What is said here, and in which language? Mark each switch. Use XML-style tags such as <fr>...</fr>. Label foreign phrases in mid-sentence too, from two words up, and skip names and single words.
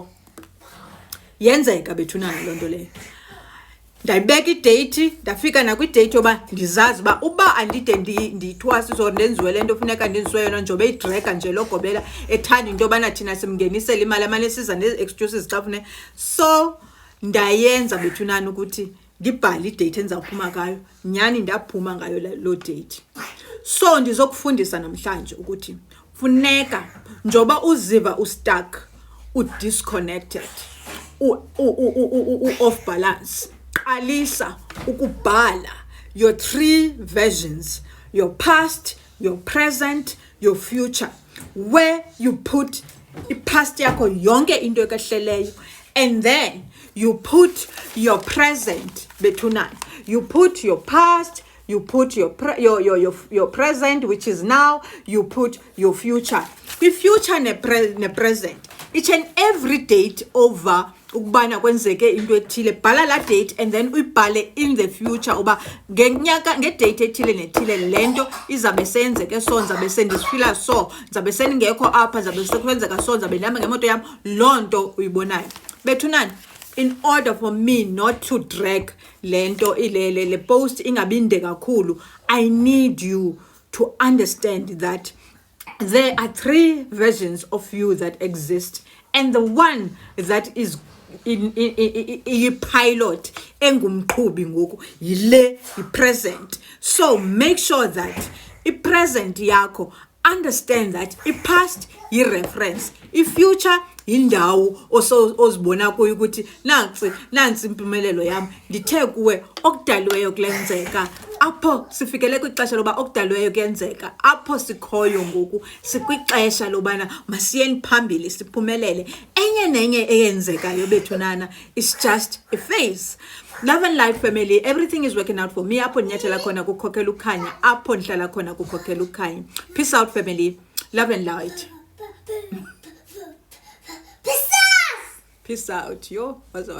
<xh>Yenzeka bethunana loo nto leyo. Ndayibeka idate, ndafika nakwidate yoba ndizazi uba andide ndiyithwasise or ndenziwe le nto funeka ndenziwe yona njobe idraga nje logobela ethanda into yobana thina simngenisele imali amane siza nee-excuses xa funeka. So ndayenza bethunana ukuthi ndibhale idate endizawuphuma ngayo, nyhani ndaphuma ngayo loo date. So ndizokufundisa namhlanje ukuthi funeka njoba uziva ustuck, udisconnected,</xh> <en>off balance,</en> <xh>qalisa ukubhala</xh> <en>your 3 versions, your past, your present, your future, where you put</en> <xh>i-past yakho yonke into ekahleleyo,</xh> <en>and then you put your present bethunana, you put your past, you put your present, which is now, you put your future.</en> <xh>Kwi-future ne-present,</xh> <en>each and every date over</en> <xh>ukubana kwenzeke into ethile, bhala la date</xh> <en>and then</en> <xh>uyibhale</xh> <en>in the future</en> <xh>uba ngedate ethile nethile lento izabe senzeke so, ndizabe sendisifila so, ndizabe sendingekho apha, ndizabe sekwenzeka so, ndizabe ndihamba ngemoto yam, loo nto uyibonayo. Bethunana,</xh> <en>in order for me not to drag</en> <xh>lento le post ingabinde kakhulu,</xh> <en>I need you to understand that there are 3 versions of you that exist, and the one that is in pilot</en> <xh>engumqhubi ngoku</xh> <en>yile present. So make sure that</en> <xh>i-present yakho,</xh> <en>understand that</en> <xh>i-past yi-reference, i-future yindawo ozibona kuyo ukuthi nansi impumelelo yam, ndithe kuwe okudaliweyo kulenzeka, apho sifikele kwixesha loba okudaliweyo kuyenzeka, apho sikhoyo ngoku sikwixesha lobana masiyeni phambili siphumelele. Enye nenye eyenzekayo bethunana</xh> <en>is just a phase. Love and life family, everything is working out for me.</en> <xh>Apho ndinyathela khona kukhokhela ukhanya, apho ndihlala khona kukhokhela ukhanya.</xh> <en>Peace out family, love and light. Peace out. Yo, what's up?</en>